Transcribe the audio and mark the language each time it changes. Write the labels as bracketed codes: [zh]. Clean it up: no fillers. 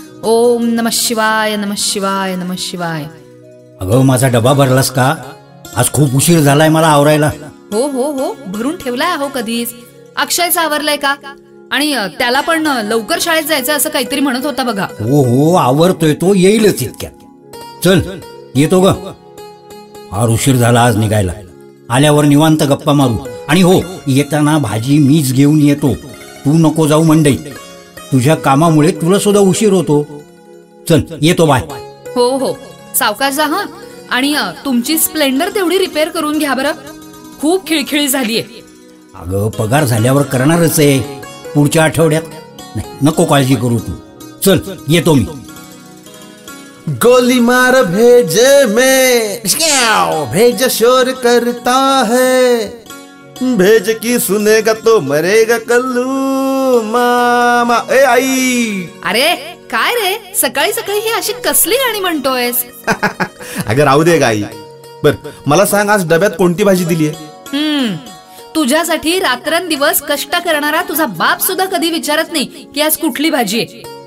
[sa] ओम नमः शिवाय नमः शिवाय नमः शिवाय। [mr] अगं माझा डबा भरलास का? आज खूप उशीर झालाय मला आवरायला। हो हो हो भरून ठेवलाय हो कधीच। अक्षयचा आवरलाय का? आणि त्याला पण लवकर शाळेत जायचं असं काहीतरी म्हणत होता बघा। हो हो आवरतोय तो, येईलच इतक्यात। चल येतो ग, फार उशीर झाला आज निघायला। आल्यावर निवांत गप्पा मारू आणि हो येताना भाजी मीच घेऊन येतो, तू नको जाऊ मंडईत, तुझ्या कामामुळे तुला सुद्धा उशीर होतो। चल येतो, बाय। हो हो सावकाश जा हा। आणि तुमची स्प्लेंडर तेवढी रिपेअर करून घ्या बरं, खूप खिळखिळी झालीये। अगं पगार झाल्यावर करणारच आहे, पुढच्या आठवड्यात। नाही नको काळजी करू तू, चल येतो मी। [hi] गोली मार भेजे में भेज शोर करता है, भेज की सुनेगा तो मरेगा कल्लू मामा। [mr] ए आई, अरे काय रे सकाळी सकाळी ही अशी कसली गाणी म्हणतोयस? अगं राहू दे गाई। बर मला सांग, आज डब्यात कोणती भाजी दिलीये? तुझ्यासाठी रात्रंदिवस कष्ट करणारा तुझा बाप सुद्धा कधी विचारत नाही की आज कुठली भाजी आहे।